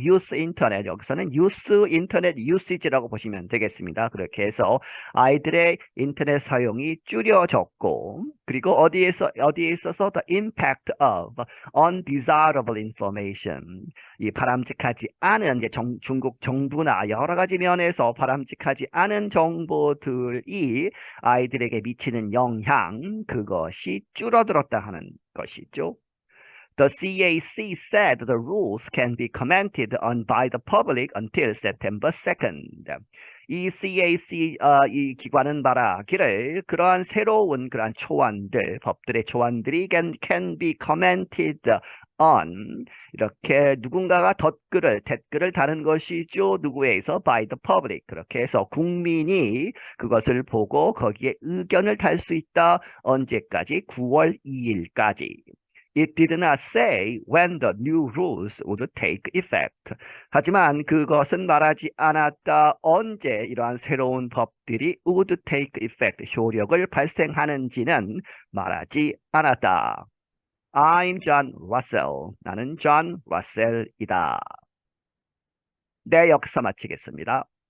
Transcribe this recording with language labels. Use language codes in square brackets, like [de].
[en] youth internet [ko] 여기서는 youth internet usage라고 보시면 되겠습니다. 그렇게 해서 아이들의 인터넷 사용이 줄여졌고 그리고 어디에 있어서 [en] the impact of undesirable information [ko] 이 바람직하지 않은 이제 중국 정부나 여러 가지 면에서 바람직하지 않은 정보들이 아이들에게 미치는 영향 그것이 줄어들었다 하는 것이죠. [en] The CAC said the rules can be commented on by the public until September 2nd. [ko] 이 CAC 이 기관은 말하기를 그러한 새로운 그러한 초안들, 법들의 초안들이 [en] can be commented on [ko] 이렇게 누군가가 댓글을 다는 것이죠. 누구에 의해서 [en] by the public [ko] 그렇게 해서 국민이 그것을 보고 거기에 의견을 달 수 있다. 언제까지? 9월 2일까지. [en] It did not say when the new rules would take effect. [ko] 하지만 그것은 말하지 않았다. 언제 이러한 새로운 법들이 [en] would take effect, [ko] 효력을 발생하는지는 말하지 않았다. [en] I'm John Russell. [ko] 나는 John Russell이다. 네, 여기서 마치겠습니다.